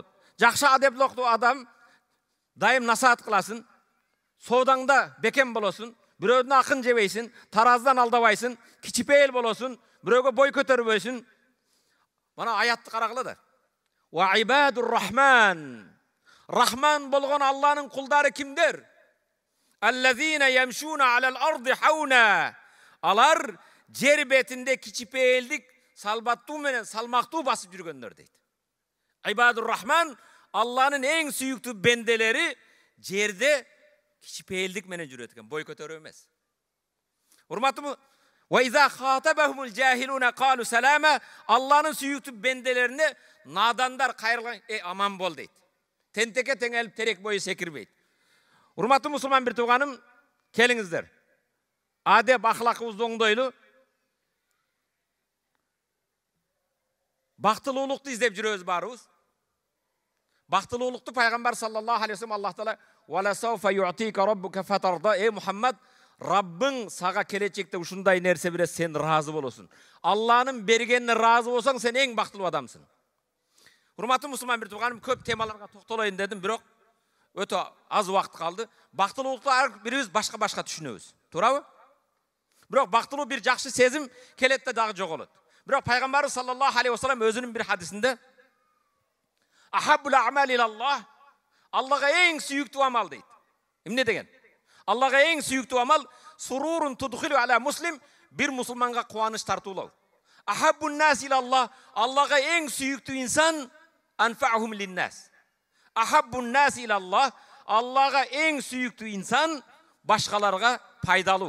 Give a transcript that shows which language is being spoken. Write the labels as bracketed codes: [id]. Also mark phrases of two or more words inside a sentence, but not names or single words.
[ky] Жакшы адептүү адам дайым насаат кыласың, соодаңда бекем болосуң, бирөөдүн акын жебейсиң, тараздан алдабайсың, кичипейил болосуң, бирөөгө бой көтөрбөйсүң. Мана аятты карагыла да. [ar] وعباد الرحمن. [ky] Рахман болгон Алланын кулдары кимдер? [ar] الذين يمشون على الأرض هونا. [ky] Алар жер бетинде кичипейилдик салбаттуу менен салмактуу басып жүргөндөр дейт. [ar] عباد الرحمن [ky] Алланын эң сүйүктүү бенделери жерде кичипейилдик менен жүрөт экен, бой көтөрүү эмес. Урматтуу, [ar] وإذا خاطبهم الجاهلون قالوا سلاما. [ky] Алланын сүйүктүү бенделерине надандар кайрылган, аман бол дейт. Тентеке теңелип терек бою секирбейт. Урматтуу мусулман бир тууганым, келиңиздер. Адеп ахлакыбызды оңдойлу. Бактылуулукту издеп жүрөбүз барыбыз. Бактылуулукту пайгамбар [ar] صلى الله عليه وسلم الله تعالى "ولسوف يعطيك ربك فترضى". [ky] Мухаммад, Раббың сага келечекте ушундай нерсе берет, сен разы болосуң. Алланын бергенине разы болсоң, сен эң бактылуу адамсың. Урматтуу мусулман бир тууганым, көп темаларга токтолоюн дедим, бирок өтө аз убакыт калды. Бактылуулукту ар бирибиз башка-башка түшүнөбүз. Туурабы? Бирок бактылуу бир жакшы сезим келет да дагы жоголот. Бирок пайгамбарыбыз [ar] صلى الله عليه وسلم [ky] өзүнүн бир хадисинде [ar] أحب الأعمال إلى الله, [ky] Аллага эң сүйүктүү амал дейт. Эмне деген? Аллага эң сүйүктүү амал [ar] سرور تدخله على مسلم, [ky] бир мусулманга кубаныч тартуулоо. [ar] أحب الناس إلى الله, [ky] Аллага эң сүйүктүү инсан [ar] أنفعهم للناس. أحب الناس إلى الله, [ky] Аллага эң сүйүктүү инсан башкаларга пайдалуу.